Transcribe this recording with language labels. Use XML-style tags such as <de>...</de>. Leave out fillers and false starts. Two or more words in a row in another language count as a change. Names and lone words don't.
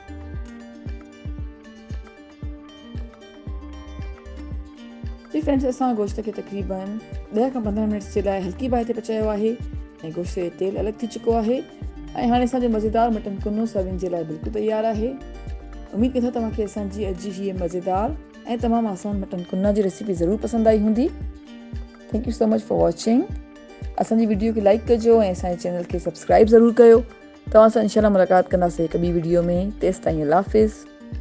<sd>जी फ्रेंड्स, असां गोश्त खे तक़रीबन 10 खां 15 मिनट जे लाइ हल्की बाहि ते पचायो आहे ऐं गोश्त जो तेल अलॻि थी चुको आहे। ऐं हाणे असांजो मज़ेदार मटन कुन्नो सर्विंग जे लाइ बिल्कुलु तयारु आहे। उमेदु कयूं था तव्हांखे असांजी अॼु जी हीअ मज़ेदार ऐं तमामु आसान मटन कुन्ना जी रेसिपी ज़रूरु पसंदि आई हूंदी।</sd> <en>Thank you so much for watching.</en> <sd>असांजी वीडियो खे लाइक कजो ऐं असांजे चैनल खे सब्सक्राइब ज़रूरु कयो। तव्हां सां इंशाल्लाह मुलाक़ात कंदासीं हिकु ॿी वीडियो में। तेसिताईं अल्लाह हाफ़िज़।</sd>